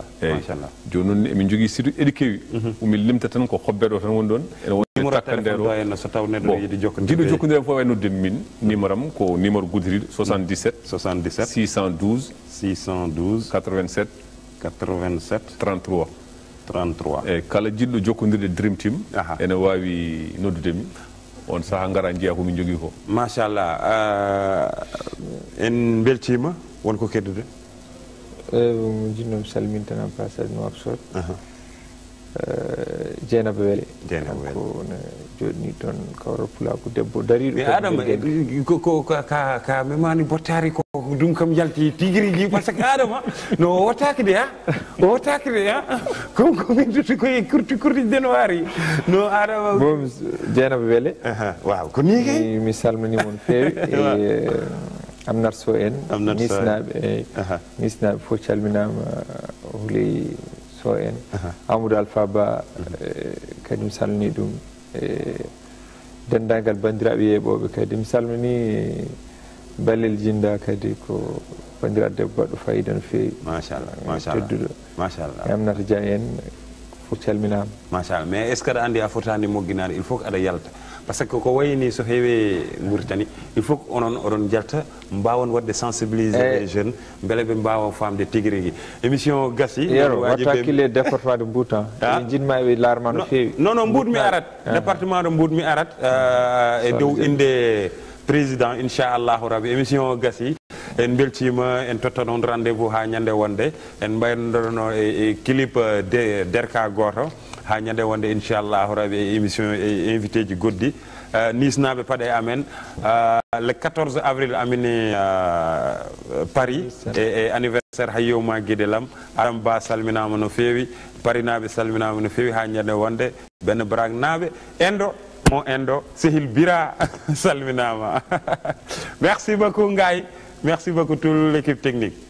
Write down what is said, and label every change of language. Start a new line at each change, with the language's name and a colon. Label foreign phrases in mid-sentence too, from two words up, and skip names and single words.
Fula: joni noon emin jogui site eɗi kewi omin limta tan ko hobbet o tan woni ɗon ene woni takkandere o so taw neɗɗo yiiɗi jiɗo jokkodire fof e nodde min numéro am ko numéro guddiriɗo 77 612 87 33 eyyi kala jiɗɗo jokkodirde
English: dream team
Fula: ene wawi noddudemi on saaha gara jiiya komin jogui ko machallah en beltima wonko keddude jinnomi salmintana passage Nouakchott Dieynaba Wele ko ne joɗini toon Kawral Pulago debbo dariɗo adama ka memani bottari ko ɗum kam jalti tiguirigui
French: par ce que
Fula: adama no o wottaki de ko minduti koye kurti deno waari no adama bom Dieynaba Wele waaw ko ni kay mi salminimo no feewi e Amnat Sow en nisnaɓe fof calminama Houleye Sow en Amadou Alpha Ba kadi mi salmini ɗum e dendagal bandiraɓe yeeɓoɓe kadi mi salmini Balel Jinda kadi ko bandiraɗo debbo baɗɗo fayida no feewi tedduɗo Amnata Dia en fof calminama machallah
French: mais est ce que
Fula: aɗa andi a fotani mogguinade
French: il faut que
Fula: aɗa yalta
French: par ce que
Fula: ko wayni so heewi Mauritanie
French: il faut que
Fula: onon oɗon jalta mbawon wadde
French: sensibiliser les jeunes
Fula: beele ɓe mbawa famde tigui rigui émission gassi yero watta hakkille
French: département de Mboutan
Fula: eɓe jinma ɓe larma no feewi non Mbout mi arat
French: département de Mbout
Fula: mi arat e dow inde président
Arabic: inchallahu rabbi
Fula: émission gassi en beltima en totta noon
French: rendez vous
Fula: ha ñande wonde en mbaynoɗono e clip derka goto ha ñande wonde inchallahu rabbi e émission e invité ji goddi nisnaɓe paɗe amen
French: le 14 avril
Fula: amini Paris e anniversaire hayyowma gueɗelam Adam Ba salminama no feewi Paris naɓe salminama no feewi ha ñande wonde Ben Brak naɓe Endo mon Endo Sehil Bira salminama
French: merci beaucoup
Fula: Ngaye
French: merci beaucoup toute l'équipe technique.